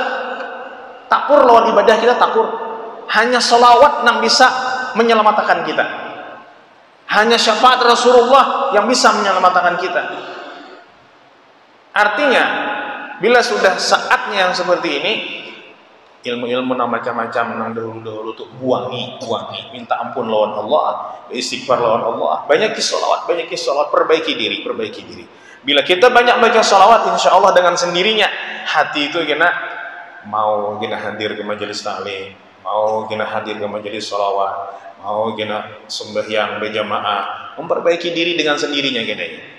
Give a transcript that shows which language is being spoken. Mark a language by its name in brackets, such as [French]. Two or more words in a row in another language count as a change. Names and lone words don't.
[Banjar] Takur lawan ibadah kita, takur. Hanya salawat yang bisa menyelamatkan kita. Hanya syafaat Rasulullah yang bisa menyelamatkan kita. Artinya, bila sudah saatnya yang seperti ini, ilmu-ilmu macam-macam yang dahulu-dahulu tuh buangi, minta ampun lawan Allah, istighfar lawan Allah, banyak salawat, perbaiki diri. Bila kita banyak baca salawat, [Arabic] إن شاء الله [Banjar] dengan sendirinya hati itu kena mau kena hadir ke majelis taklim, mau kena hadir ke majelis salawat, mau kena sembahyang berjamaah, memperbaiki diri dengan sendirinya kayaknya.